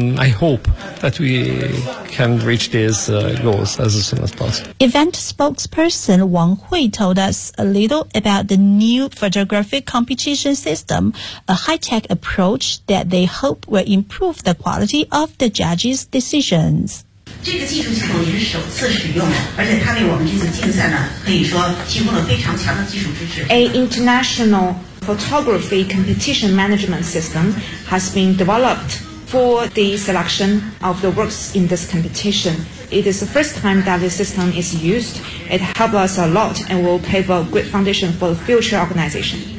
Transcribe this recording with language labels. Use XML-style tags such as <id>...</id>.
<en>I hope that we can reach these goals as soon as possible. Event spokesperson Wang Hui told us a little about the new photographic competition system, a high-tech approach that they hope will improve the quality of the judges' decisions.</en> <zh>这个技术系统也是首次使用，而且它为我们这次竞赛呢，可以说提供了非常强的技术支持。</zh> <en>A international photography competition management system has been developed for the selection of the works in this competition. It is the first time that this system is used. It helps us a lot and will pave a great foundation for the future organization.</en>